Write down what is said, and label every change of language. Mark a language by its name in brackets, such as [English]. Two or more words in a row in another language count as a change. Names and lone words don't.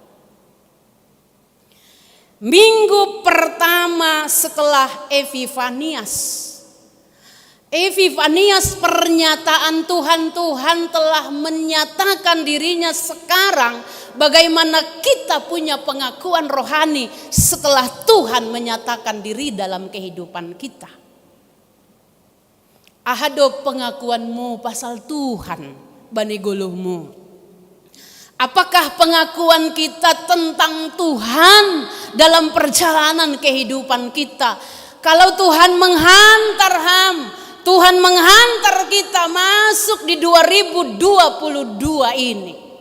[Indonesian] Minggu pertama setelah Epifanias. Epifanias pernyataan Tuhan telah menyatakan dirinya sekarang bagaimana kita punya pengakuan rohani setelah Tuhan menyatakan diri dalam kehidupan kita. [Batak Simalungun] Ahado pengakuanmu pasal Tuhan bani guluhmu. [Indonesian] Apakah pengakuan kita tentang Tuhan dalam perjalanan kehidupan kita? Kalau Tuhan Tuhan menghantar kita masuk di 2022 ini.